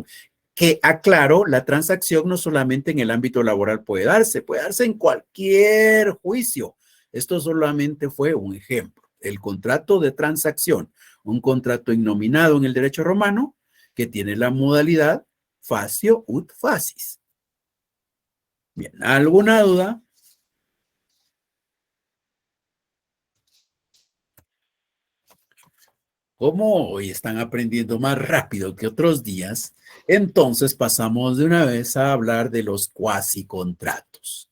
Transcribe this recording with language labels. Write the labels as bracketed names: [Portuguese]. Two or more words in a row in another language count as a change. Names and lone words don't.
[Spanish] Que aclaro, la transacción no solamente en el ámbito laboral puede darse en cualquier juicio. Esto solamente fue un ejemplo. El contrato de transacción, un contrato innominado en el derecho romano que tiene la modalidad [Latin] facio ut facis. [Spanish] Bien, ¿alguna duda? Como hoy están aprendiendo más rápido que otros días, entonces pasamos de una vez a hablar de los cuasicontratos.